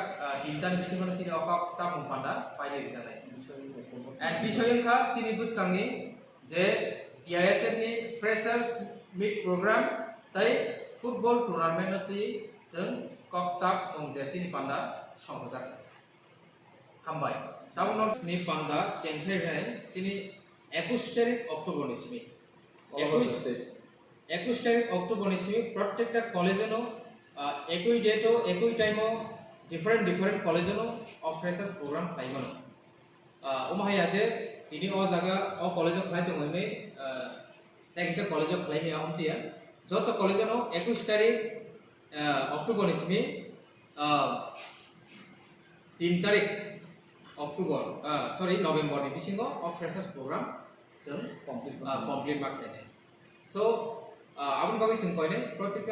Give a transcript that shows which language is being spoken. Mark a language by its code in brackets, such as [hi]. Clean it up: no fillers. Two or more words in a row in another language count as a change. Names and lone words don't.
[brx] दिनदान बिसिङाव चिनि कक्साब मुपान्दा फाइलि रिजानाय एंड बिषयखा चिनि बुसकांनि जे टीआईएसएम नि [en] freshers meet program [brx] ताई [en] football tournament [brx] ति जों कक्साब दं जे चिनि पान्दा संसाजाक हामबाय टाउन नि पान्दा चेंसाय रिनाय चिनि 21 तारिख अक्टोबर निसिमि 21 तारिख अक्टोबर निसिमि प्रत्येकटा कॉलेजनो एकई डेटो एकई टाइमो डिफरेंट कॉलेजनो ऑफ [en] freshers program [brx] खायमोन उमाहाया जे दिनै अ जागा अ कलेजाव खालाय दङै जायखिजाया कलेजाव खालायनाया हमतिया जत कलेजाव 21 तारिख अक्ट'बरनि सिमि 3 तारिख अक्ट'बर सरि नभेम्बरनि बिसिङाव अ [en] freshers program [brx] जों कमप्लिट माखायनाय सो आबुन बागै जों कयनाय प्रत्येकटा